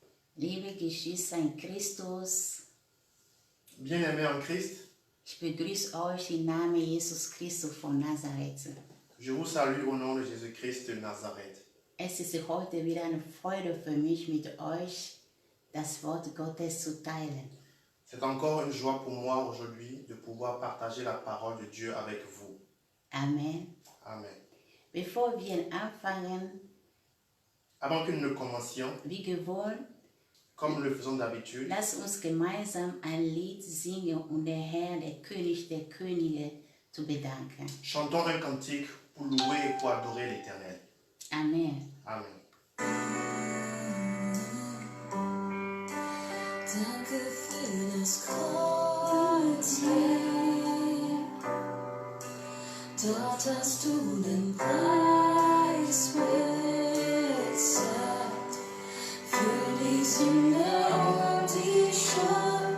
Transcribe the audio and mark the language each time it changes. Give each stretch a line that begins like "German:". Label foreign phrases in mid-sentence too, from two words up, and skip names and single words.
German: Liebe Geschwister in Christus,
French: Bien-aimés en Christ,
German: ich begrüße euch im Namen Jesus Christus von Nazareth.
French: je vous salue au nom de Jésus-Christ de Nazareth.
German: Es ist heute wieder eine Freude für mich, mit euch das Wort Gottes zu teilen.
French: C'est encore une joie pour moi aujourd'hui de pouvoir partager la parole de Dieu avec vous.
German: Amen.
French: Amen.
German: Bevor wir anfangen,
French: Avant que nous ne commencions,
German: wie gewohnt,
French: comme nous le faisons d'habitude,
German: lasst uns gemeinsam ein Lied singen, um den Herrn, der König der Könige, zu bedanken.
French: chantons un cantique pour louer et pour adorer l'Éternel.
German: Amen.
French: Amen.
German: Danke für das Kreuz, Herr. Dort hast du den Preis bezahlt für die Sünde und die Schuld.